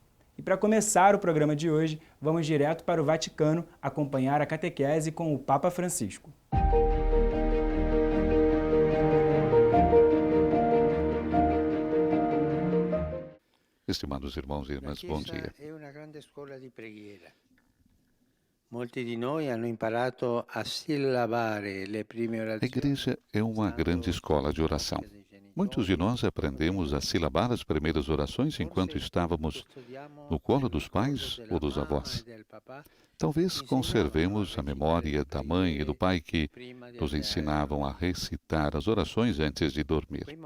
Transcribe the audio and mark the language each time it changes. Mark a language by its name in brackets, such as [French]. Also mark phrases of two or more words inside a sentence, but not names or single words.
[Portuguese] E para começar o programa de hoje, vamos direto para o Vaticano acompanhar a catequese com o Papa Francisco. Estimados irmãos e irmãs, bom dia. É uma grande escola de preghiera. [Italian] Molti di noi hanno imparato a sillabare le prime [Portuguese] A [Italian] orazioni. [Portuguese] igreja é uma grande escola de oração. Muitos de nós aprendemos a silabar as primeiras orações enquanto estávamos no colo dos pais ou dos avós. Talvez conservemos a memória da mãe e do pai que nos ensinavam a recitar as orações antes de dormir.